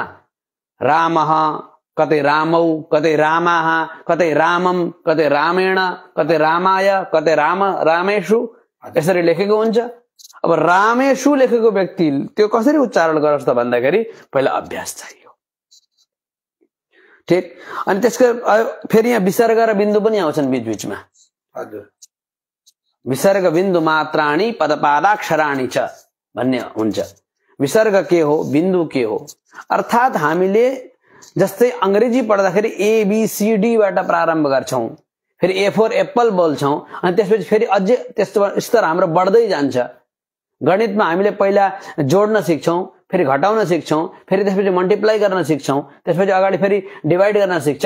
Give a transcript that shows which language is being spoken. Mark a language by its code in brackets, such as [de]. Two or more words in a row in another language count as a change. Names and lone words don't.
[ne] रामः, कतै रामौ, कतै रामाः, कतै रामम, कतै रामेण, कतै रामाय, कतै रामेषु यसरी लेखेको हुन्छ। अब रामेषु लेखेको व्यक्ति त्यो कसरी उच्चारण गरोस् त भन्दाखेरि पहिला अभ्यास चाहियो। ठिक। अनि त्यसको फेरि यहाँ विसर्ग र बिन्दु पनि आउँछन् बीच बीचमा। हजुर, [sa] विसर्ग बिन्दु मात्राणी पदपादाक्षराणी च [ne] भन्ने हुन्छ। विसर्ग के हो, बिन्दु के हो, अर्थात हामीले जस्तै अंग्रेजी पढ्दाखेरि ABCD बाट प्रारम्भ गर्छौं, फेरि [en] A for apple [ne] बोल्छौं, अनि त्यसपछि फेरि अझै त्यस्तो स्तर हाम्रो बढ्दै जान्छ। गणितमा हामीले पहिला जोड्न सिक्छौं, फेरि घटाउन सिक्छौं, फेरि त्यसपछि मल्टिप्लाई गर्न सिक्छौं, त्यसपछि अगाडि फेरि डिभाइड गर्न सिक्छौं।